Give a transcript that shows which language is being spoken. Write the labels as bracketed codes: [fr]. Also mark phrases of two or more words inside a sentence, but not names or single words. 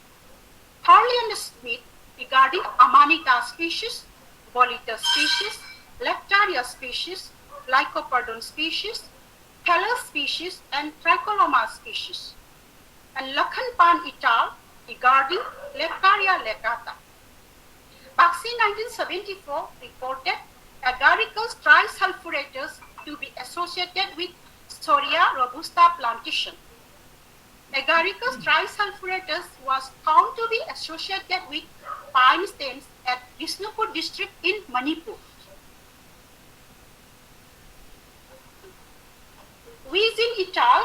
[en] Harley and Smith regarding Amanita species, Boletus species, Leptaria species, Lycoperdon species, Thales species, and Tricoloma species. And Lakhanpan et al. Regarding Lecaria lecata. Baxi 1974 reported Agaricus trisulfuratus to be associated with Storia robusta plantation. Agaricus trisulfuratus was found to be associated with pine stems at Bisnupur district in Manipur. Weizin et al.